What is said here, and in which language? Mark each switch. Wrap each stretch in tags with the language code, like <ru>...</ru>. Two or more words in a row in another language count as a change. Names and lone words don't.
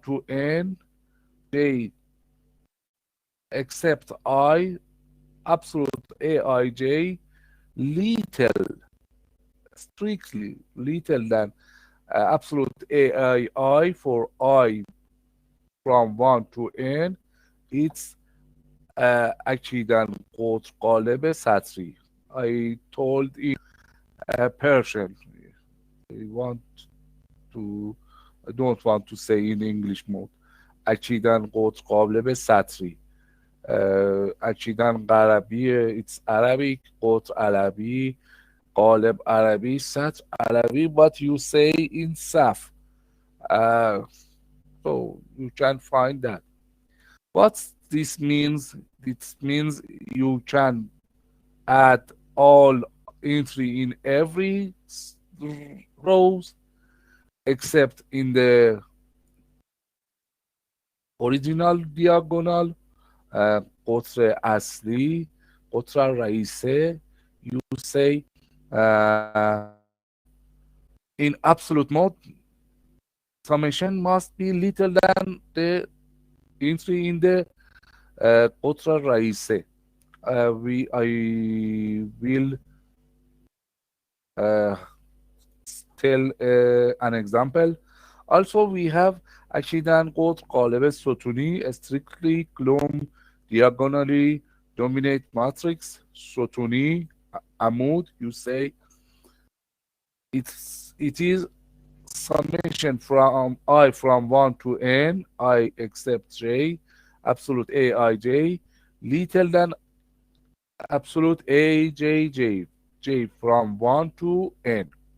<en>to n, j except I, absolute aij, little, strictly little than absolute aii for I from 1 to n, it's</en> <fa>اکیداً قطر قالب سطری.</fa> <en>I told in Persian. I want to I don't want to say in English mode.</en> <fa>اکیداً قطر قالب سطری. اکیداً غربی</fa> <en>it's Arabic,</en> <fa>قطر عربی, قالب عربی, سطر عربی,</fa> <en>but you say in Saf. Uh, so you can find that. What this means? This means you can add all entry in every rows except in the original diagonal</en> <fa>قطر اصلی قطر رئیسه</fa> <en>you say in absolute mode summation must be little than the entry in the</en> <fa>قطر رئیسه</fa> <en>I will uh, tell an example. Also, we have</en> <fa>اکیداً قطر قالب ستونی</fa> <en>strictly gloom diagonally dominate matrix</en> <fa>ستونی عمود</fa> <en>you say it is summation from I from 1 to n I except j absolute aij little than absolute ajj j from 1 to n.</en>